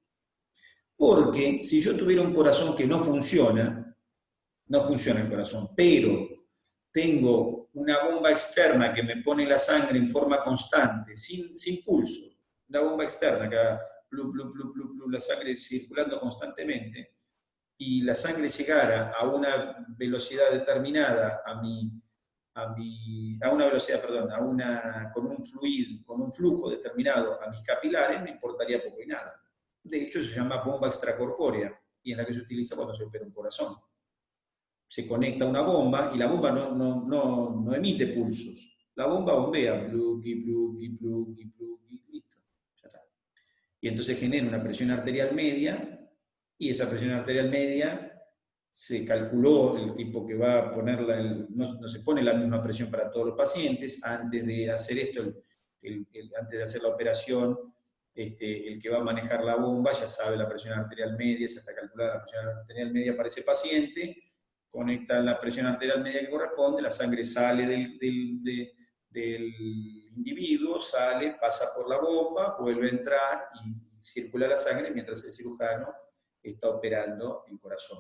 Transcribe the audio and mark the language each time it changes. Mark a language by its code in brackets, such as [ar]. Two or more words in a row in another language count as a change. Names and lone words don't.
[es] Porque si yo tuviera un corazón que no funciona el corazón, pero tengo una bomba externa que me pone la sangre en forma constante, sin pulso, una bomba externa que haga blu, blu, blu, blu, blu, la sangre circulando constantemente, y la sangre llegara a una velocidad determinada con un flujo determinado a mis capilares, me importaría poco y nada. De hecho, se llama bomba extracorpórea, y es la que se utiliza cuando se opera un corazón. Se conecta una bomba, y la bomba no emite pulsos. La bomba bombea, pluqui, pluqui, pluqui, pluqui, listo. Ya está. Y entonces genera una presión arterial media, y esa presión arterial media se calculó el tipo que va a ponerla, no se pone la misma presión para todos los pacientes. Antes de hacer esto, antes de hacer la operación, el que va a manejar la bomba ya sabe la presión arterial media, ya está calculada la presión arterial media para ese paciente, conecta la presión arterial media que corresponde, la sangre sale del individuo, pasa por la bomba, vuelve a entrar y circula la sangre mientras el cirujano está operando el corazón.